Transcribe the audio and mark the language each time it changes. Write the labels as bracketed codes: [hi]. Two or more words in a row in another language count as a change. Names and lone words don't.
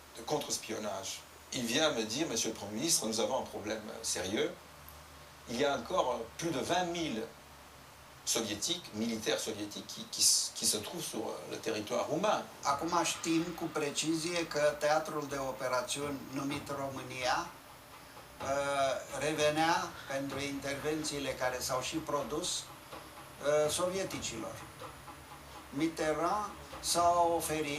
[fr] contre-espionnage. Il vient me dire, Monsieur le Premier ministre, nous avons un problème sérieux. Il y a encore plus de 20 000 soviétiques, militaires soviétiques, qui se trouvent sur le territoire roumain. [ro] Acum știm cu precizie că teatrul de operațiuni numit România revenea pentru intervențiile care s-au și produs sovieticilor. Mitterrand s-a oferit.